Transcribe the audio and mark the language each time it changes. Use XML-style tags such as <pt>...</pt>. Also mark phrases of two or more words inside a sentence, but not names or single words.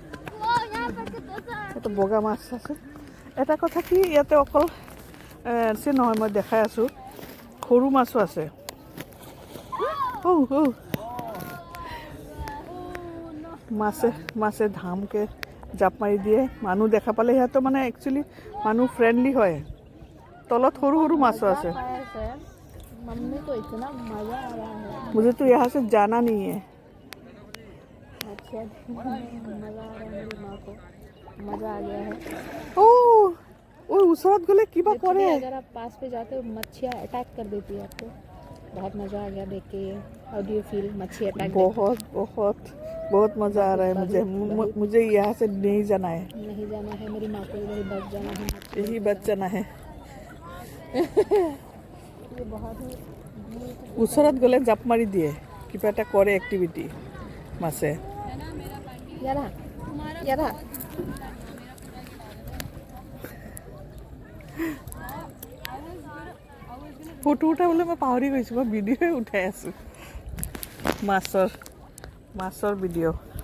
<as>এটা বগা মাছ আছে এটা কথা কি ইয়াতে অকল নহয় মই দেখাই আছোঁ সৰু মাছো আছে মাছে ধামকৈ জাপ মাৰি দিয়ে মানুহ দেখা পালে সিহঁতৰ মানে একচুৱেলি মানুহ ফ্ৰেণ্ডলি হয় তলত সৰু মাছো আছে</as> <hi>मम्मी को इतना मजा आ रहा है मुझे तो यहाँ से जाना नहीं है अच्छा मजा आ रहा है मेरी माँ को मजा आ गया है</hi> <as>ওচৰত গ'লে কিবা কৰে</as> <hi>अगर आप पास पे जाते हो मच्छियाँ अटैक कर देती है आपको बहुत मजा आ गया देख के</hi> <en>how do you feel</en> <hi>मच्छी अटैक बहुत मजा आ रहा है मुझे यहाँ से नहीं जाना है मेरी माँ को इधर बच जाना है यही बच जाना है</hi> <as>ওচৰত গ'লে জাপ মাৰি দিয়ে কিবা এটা কৰে এক্টিভিটি মাছে ফটো উঠাবলৈ মই পাহৰি গৈছোঁ মই ভিডিঅ'ই উঠাই আছোঁ মাছৰ ভিডিঅ'</as>